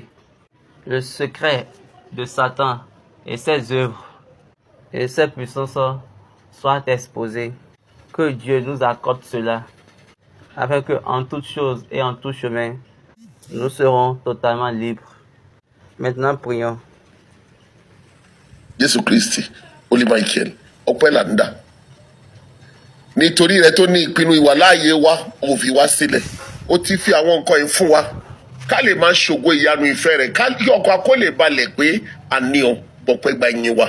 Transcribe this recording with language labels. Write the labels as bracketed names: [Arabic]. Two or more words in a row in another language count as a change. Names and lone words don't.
[French] Le secret de Satan et ses œuvres et ses puissances soient exposés. Que Dieu nous accorde cela, afin que en toute chose et en tout chemin, nous serons totalement libres. Maintenant, prions. [Yoruba] Jésù Kristi, Olú Michael, ọpẹ́ là ń dà. Nítorí rẹ tó ní ìpinnu ìwàláàyè wa, ó fi wá sílẹ̀. Ó ti fi àwọn nǹkan yìí fún wa. Ká lè máa ṣògo ìyanu ìfẹ́ rẹ̀. Ká kí ọkàn wa kó lè balẹ̀ pé àní ọ bọ̀pẹ́ gba ìyìn wa.